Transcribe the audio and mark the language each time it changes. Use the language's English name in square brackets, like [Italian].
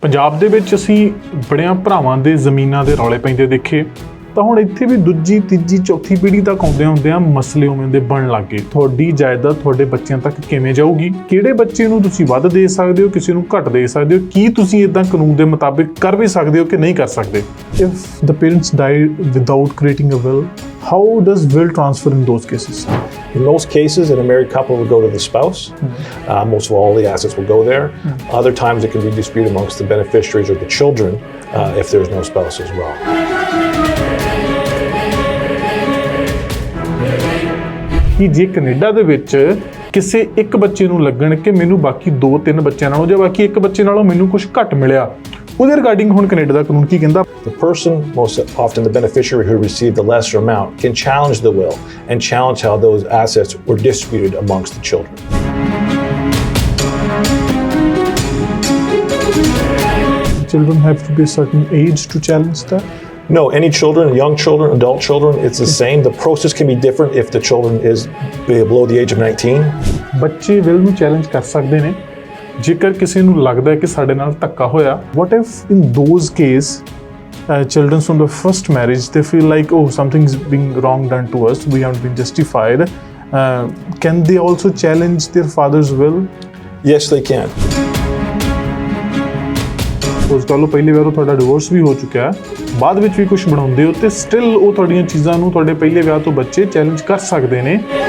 [Punjabi] ਪੰਜਾਬ ਦੇ ਵਿੱਚ ਅਸੀਂ ਬੜਿਆਂ ਭਰਾਵਾਂ ਦੇ ਜ਼ਮੀਨਾਂ ਦੇ ਰੌਲੇ ਪੈਂਦੇ ਦੇਖੇ ਤਾਂ ਹੁਣ ਇੱਥੇ ਵੀ ਦੂਜੀ ਤੀਜੀ ਚੌਥੀ ਪੀੜ੍ਹੀ ਤੱਕ ਆਉਂਦਿਆਂ ਮਸਲੇ ਉਵੇਂ ਦੇ ਬਣਨ ਲੱਗ ਗਏ। ਤੁਹਾਡੀ ਜਾਇਦਾਦ ਤੁਹਾਡੇ ਬੱਚਿਆਂ ਤੱਕ ਕਿਵੇਂ ਜਾਊਗੀ? ਕਿਹੜੇ ਬੱਚੇ ਨੂੰ ਤੁਸੀਂ ਵੱਧ ਦੇ ਸਕਦੇ ਹੋ, ਕਿਸੇ ਨੂੰ ਘੱਟ ਦੇ ਸਕਦੇ ਹੋ? ਕੀ ਤੁਸੀਂ ਇਦਾਂ ਕਾਨੂੰਨ ਦੇ ਮੁਤਾਬਿਕ ਕਰ ਵੀ ਸਕਦੇ ਹੋ ਕਿ ਨਹੀਂ ਕਰ ਸਕਦੇ? [English] If the parents die without creating a will, how does will transfer in those cases? In most cases, in a married couple will go to the spouse. Most of all the assets will go there. Other times it can be disputed amongst the beneficiaries or the children if there's no spouse as well. [Punjabi] ਕਿ ਜੇ Canada ਦੇ ਵਿੱਚ ਕਿਸੇ ਇੱਕ ਬੱਚੇ ਨੂੰ ਲੱਗਣ ਕਿ ਮੈਨੂੰ ਬਾਕੀ 2-3 ਬੱਚਿਆਂ ਨਾਲੋਂ ਜਾਂ ਬਾਕੀ ਇੱਕ ਬੱਚੇ ਨਾਲੋਂ ਮੈਨੂੰ ਕੁਝ ਘੱਟ ਮਿਲਿਆ, ਉਹਦੇ ਰਿਗਾਰਡਿੰਗ ਹੁਣ ਕੈਨੇਡਾ ਦਾ ਕਾਨੂੰਨ ਕੀ ਕਹਿੰਦਾ? [English] The person, most often the beneficiary who received the lesser amount, can challenge the will and challenge how those assets were distributed amongst the children. Children have to be a certain age to challenge that? No, any children, young children, adult children, it's the same. The process can be different if the children is below the age of 19. [Punjabi] ਬੱਚੇ will ਨੂੰ challenge ਕਰ ਸਕਦੇ ਨੇ ਜੇਕਰ ਕਿਸੇ ਨੂੰ ਲੱਗਦਾ ਹੈ ਕਿ ਸਾਡੇ ਨਾਲ ਧੱਕਾ ਹੋਇਆ। [English] What if in those case children from the first marriage they feel like, oh, something's being wrong done to us, we haven't been justified, can they also challenge their father's will? Yes, they can. [Punjabi] ਉਸ ਗੱਲ ਪਹਿਲੀ ਵਾਰ ਤੁਹਾਡਾ divorce ਵੀ ਹੋ ਚੁੱਕਿਆ, ਬਾਅਦ ਵਿੱਚ ਵੀ ਕੁਝ ਬਣਾਉਂਦੇ ਹੋ ਤੇ ਸਟਿਲ ਉਹ ਤੁਹਾਡੀਆਂ ਚੀਜ਼ਾਂ ਨੂੰ ਤੁਹਾਡੇ ਪਹਿਲੇ ਵਿਆਹ ਤੋਂ ਬੱਚੇ ਚੈਲੰਜ ਕਰ ਸਕਦੇ ਨੇ।